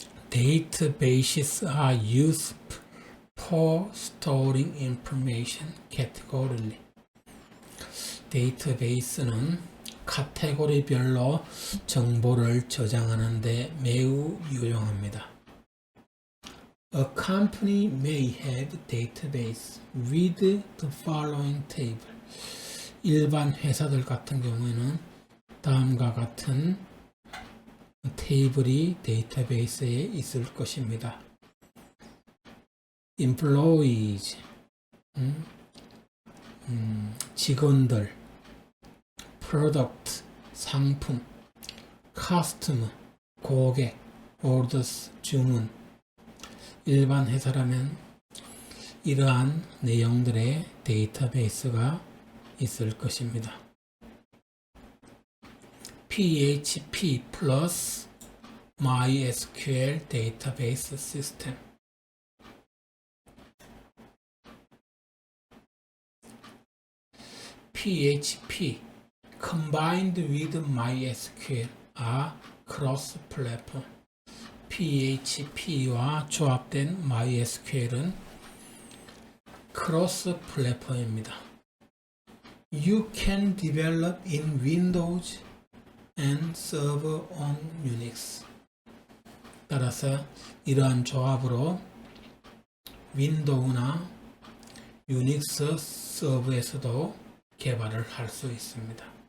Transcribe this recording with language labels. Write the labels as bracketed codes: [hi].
[en] Databases are used for storing information categorically. [ko] 데이터베이스는 카테고리별로 정보를 저장하는 데 매우 유용합니다. [en] A company may have database with the following table. [ko] 일반 회사들 같은 경우에는 다음과 같은 테이블이 데이터베이스에 있을 것입니다. employees, 직원들, product, 상품, customer, 고객, orders, 주문. 일반 회사라면 이러한 내용들의 데이터베이스가 있을 것입니다. [en] PHP plus MySQL database system. PHP combined with MySQL are cross-platform. [ko] PHP와 조합된 MySQL은 cross-platform입니다. [en] You can develop in Windows and serve on Unix. [ko] 따라서 이러한 조합으로 윈도우나 유닉스 서버에서도 개발을 할 수 있습니다.